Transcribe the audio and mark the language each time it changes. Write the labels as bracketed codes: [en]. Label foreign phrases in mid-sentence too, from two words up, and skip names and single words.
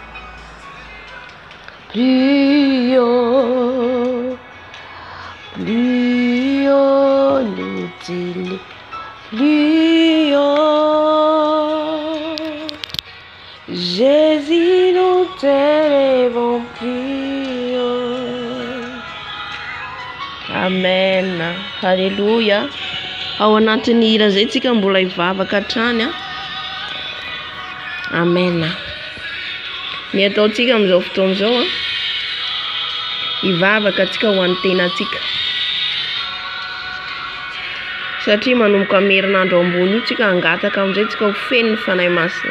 [fr] Plus haut, nous dit, plus haut. Jésus, nous t'élèvons plus haut. Amen. Alléluia. [mg] Ao anatin'ny hira zay tsika mbola hivavaka hatrany. Amen. Ny ataontsika amin'izao fotoana izao hivavaka tsika ho an'ny tenantsika. Satria manomboka amin'ny herinandro ambony io tsika hangataka amin'izay tsika ho feno ny fanahy masina.